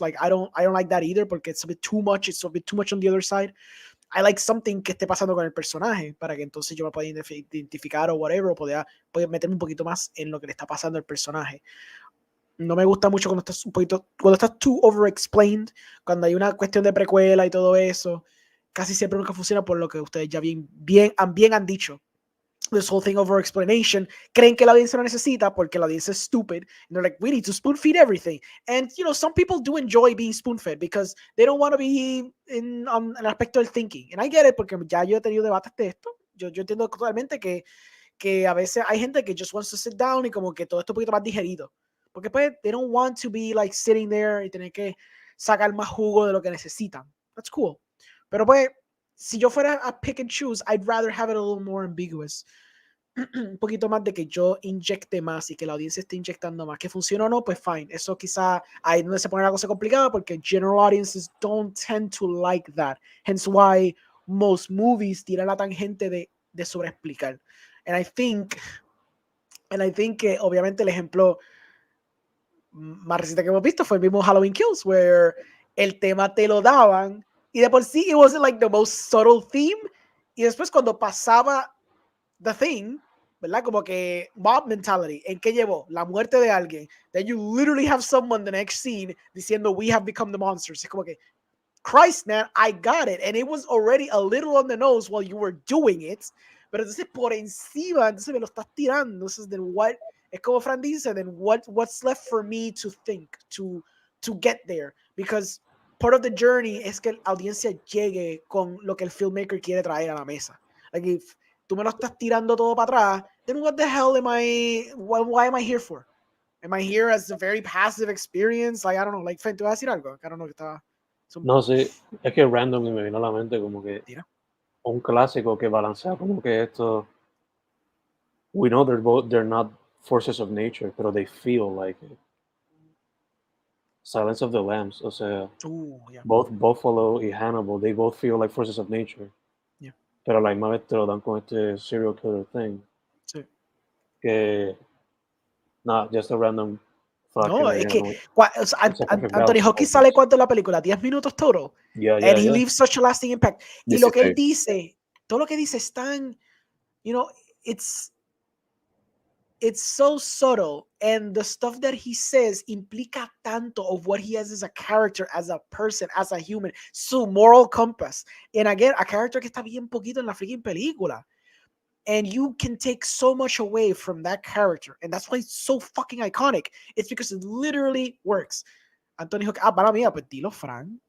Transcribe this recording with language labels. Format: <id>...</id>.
<en>Like I don't like that either porque it's a bit too much. It's a bit too much on the other side. I like something</en> <es>que esté pasando con el personaje para que entonces yo me pueda identificar o whatever, o pueda meterme un poquito más en lo que le está pasando al personaje. No me gusta mucho cuando estás</es> <en>too over-explained,</en> <es>cuando hay una cuestión de precuela y todo eso. Casi siempre nunca funciona por lo que ustedes ya bien han dicho.</es> <en>This whole thing over explanation,</en> <es>creen que la audiencia lo necesita porque la audiencia es stupid.</es> <en>And they're like, we need to spoon feed everything. And, some people do enjoy being spoon fed because they don't want to be in</en> <es>el aspecto del</es> <en>thinking. And I get it</en> <es>porque ya yo he tenido debates de esto. Yo entiendo totalmente que a veces hay gente que</es> <en>just wants to sit down</en> <es>y como que todo esto un poquito más digerido. Porque pues,</es> <en>they don't want to be like sitting there</en> <es>y tener que sacar más jugo de lo que necesitan.</es> <en>That's cool.</en> <es>Pero pues, si yo fuera a</es> <en>pick and choose, I'd rather have it a little more ambiguous.</en> <es>Un poquito más de que yo inyecte más y que la audiencia esté inyectando más. Que funcione o no, pues fine. Eso quizá ahí donde se pone la cosa complicada porque</es> <en>general audiences don't tend to like that. Hence why most movies</en> <es>tiran la tangente de sobreexplicar.</es> <en>And I think</en> <es>que obviamente el ejemplo más reciente que hemos visto fue el mismo Halloween Kills, where el tema te lo daban y de por sí</es> <en>it wasn't like the most subtle theme,</en> <es>y después cuando pasaba</es> <en>the thing,</en> <es>¿verdad? Como que mob mentality, ¿en qué llevó? La muerte de alguien.</es> <en>Then you literally have someone the next scene diciendo we have become the monsters.</en> <es>Es como que</es> <en>Christ, man, I got it. And it was already a little on the nose while you were doing it.</en> <es>Pero entonces por encima, entonces me lo estás tirando. Entonces,</es> <en>then what?</en> <es>Es como Fran dice,</es> <en>then what's left for me to think, to get there? Because part of the journey</en> <es>es que la audiencia llegue con lo que el filmmaker quiere traer a la mesa.</es> <en>Like, if</en> <es>tú me lo estás tirando todo para atrás,</es> <en>then what the hell why am I here for? Am I here as a very passive experience? Like, I don't know, like, Fen,</en> <es>¿te vas a decir algo?</es> <en>I don't know,</en> <es>que estaba... No, sí, es que random me vino a la mente como que Tira. un clásico que balancea como que esto.</es> <en>We know they're not forces of nature, pero they feel like it.</en> <es>Silence of the Lambs, o sea,</es> <en>Yeah. both Buffalo y Hannibal, they both feel like forces of nature. Yeah.</en> <es>Pero a la misma vez te lo dan con este</es> <en>serial killer thing.</en> <es>Sí.</es> <en>Que, nah, just a random thought</en> <es>No, que me es vino. que o sea, Anthony Hopkins sale cuánto en la película, 10 minutos total.</es> <en>Yeah, And he leaves such a lasting impact.</en> <es>Y lo que él 16. dice, todo lo que dice es tan,</es> <en>you know, it's so subtle, and the stuff that he says</en> <es>implica tanto</es> <en>of what he has as a character, as a person, as a human, su moral compass. And again, a character</en> <es>que está bien poquito en la freaking película.</es> <en>And you can take so much away from that character. And that's why it's so fucking iconic. It's because it literally works.</en> <es>Antonio, para mí, pues dilo, Fran.</es>